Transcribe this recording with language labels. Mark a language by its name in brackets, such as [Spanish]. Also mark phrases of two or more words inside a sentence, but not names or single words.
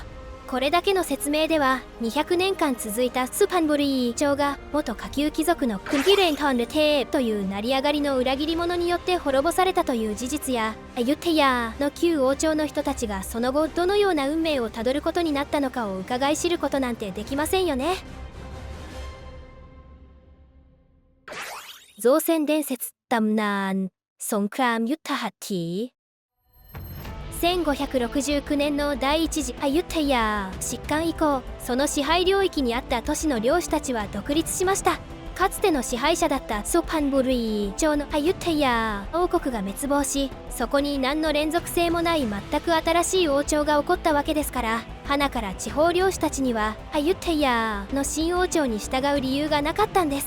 [Japanese] これだけの説明では200年間続いたスパンブリー朝が元下級貴族のクンギレントンルテーという成り上がりの裏切り者によって滅ぼされたという事実や、アユテヤの旧王朝の人たちがその後どのような運命をたどることになったのかを伺い知ることなんてできませんよね。造船伝説 [Thai] ตำนานสงครามยุทธหัตถี [Japanese] 1569 年の第一次アユテヤ疾患以降、その支配領域にあった都市の領主たちは独立しました。かつての支配者だったソパンブリー朝のアユテヤ王国が滅亡し、そこに何の連続性もない全く新しい王朝が起こったわけですから、花から地方領主たちにはアユテヤの新王朝に従う理由がなかったんです。